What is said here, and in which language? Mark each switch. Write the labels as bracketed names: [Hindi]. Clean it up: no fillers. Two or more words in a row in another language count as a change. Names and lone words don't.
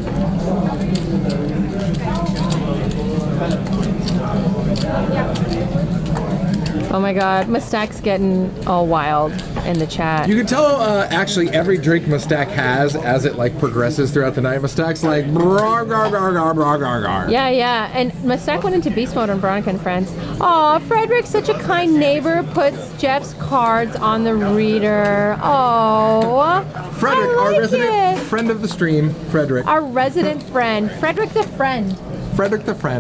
[English] Oh my God, Mustak's getting all wild in the chat. You can tell actually every drink Mustak has as it like progresses throughout the night. Mustak's like brar, gar, gar, gar, gar, gar, gar. Yeah. And Mustak went into beast mode on Veronica and Friends. Aw, Frederick's such a kind neighbor. Puts Jeff's cards on the reader. Oh, Frederick, I like our resident it. friend of the stream, Frederick. Our resident friend, Frederick the friend. Frederick the friend.